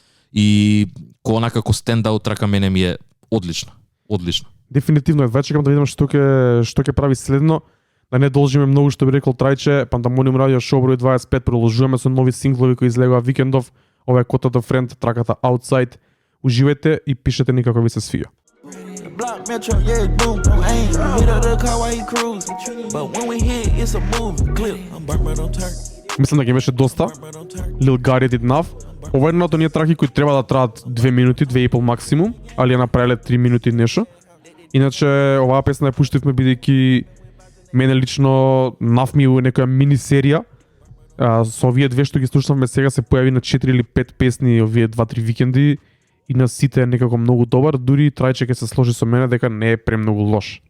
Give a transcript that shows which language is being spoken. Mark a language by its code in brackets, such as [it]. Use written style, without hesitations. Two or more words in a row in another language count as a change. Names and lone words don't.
[mk] И онака како стендаут трака мене ми е одлично. Дефинитивно, веќе чекам да видам што ќе прави следно. Да не должиме многу, што би рекол Трајче. Pandemonium радио шоу број 25 продолжуваме со нови синглови кои излегува викендов. Ова е Кота да Френд, траката Outside. Уживајте и пишете ни како ви се свија. [en] Block metro, yeah, boom, aim. Hit up the car while he cruise. But when we hit, it's a move, clip. I'm burnt, but don't turn. [mk] Мислам дека беше доста. Lil Gotti Did Enough. Ова е една од оние траки кои треба да траат 2 минути, 2,5 максимум, али ја направиле 3 минути нешто. Иначе оваа песна ја пуштивме бидејќи мене лично нафми у некоја мини серија. Со овие две што ги слушнавме сега се појави на 4 или 5 песни овие 2-3 викенди и на сите е некако многу добар, дури Трајче ќе се сложи со мене дека не е премногу лош.